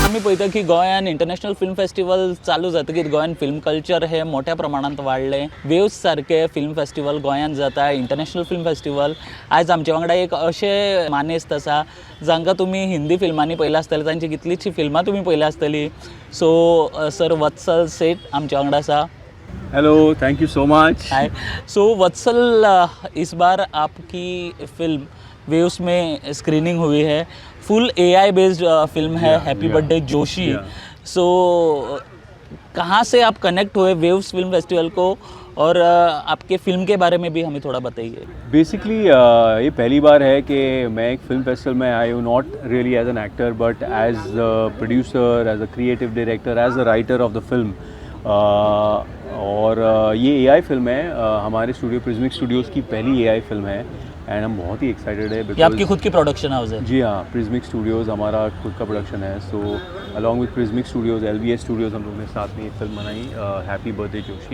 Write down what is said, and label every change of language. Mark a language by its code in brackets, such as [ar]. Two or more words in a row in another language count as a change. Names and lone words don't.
[kok] पळयता की गोंयान [en] international film festival [kok] चालू जातकीर गोंयान फिल्म कल्चर हे मोठ्या प्रमाणांत वाडलें. वेव्स सारके [en] film festival [kok] गोंयान जाता, [en] international film festival. [kok] आयज आमचे वांगडा एक अशें मानेस्त आसा जांकां तुमी हिंदी फिल्मांनी पळयलां आसतलें, तांची कितलींशीं फिल्मां तुमी पळयलीं आसतलीं. [en] so sir [kok] वत्सल सेठ आमचे वांगडा आसा. [en] Hello, thank you so much. हाय. [hi] सो वत्सल, इस बार आपकी फिल्म वेव्स में स्क्रीनिंग हुई है. [en] full AI based film [hi] है हैप्पी बर्थडे जोशी. सो कहाँ से आप कनेक्ट हुए वेव्स फिल्म फेस्टिवल को, और आपके फिल्म के बारे में भी हमें थोड़ा बताइए. बेसिकली ये पहली बार है कि मैं एक [en] film festival [hi] में आई हूँ, [en] not really as an actor but as a producer, as a creative director, as a writer of the film. [hi] और ये [en] AI film [hi] है, हमारे स्टूडियो प्रिज्मिक स्टूडियोज़ की पहली [en] AI film [hi] है एंड हम बहुत ही एक्साइटेड है. ये आपकी खुद की [en] production house [hi] है? जी हाँ, प्रिज्मिक स्टूडियोज़ हमारा खुद का प्रोडक्शन है. [en] so along with [hi] प्रिज्मिक स्टूडियोज़, LBS स्टूडियोज़, हम लोग ने साथ में ये फिल्म बनाई हैप्पी बर्थडे जोशी.